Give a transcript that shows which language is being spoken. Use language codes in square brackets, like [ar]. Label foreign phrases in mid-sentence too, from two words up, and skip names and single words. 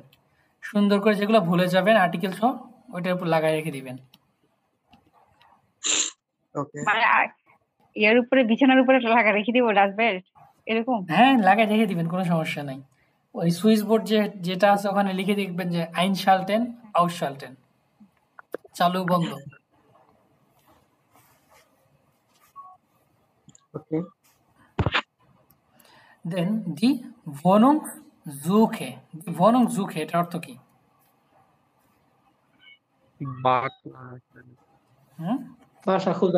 [bn] সুন্দর করে যেগুলো ভুলে যাবেন আর্টিকেল সহ ওইটার উপর লাগাই রেখে দিবেন। মানে এর উপরে বিছানার উপরে লাগা রেখে দিব ডাস্টবেড এরকম? হ্যাঁ, লাগাই রেখে দিবেন, কোনো সমস্যা নাই। ওই সুইচ বোর্ড যেটা আছে ওখানে লিখে দেখবেন যে [de] einschalten ausschalten [bn] চালু বন্ধ। দেন [de] die Wohnungssuche die Wohnungssuche [bn] এটা অর্থ কি? বাসা খোঁজা।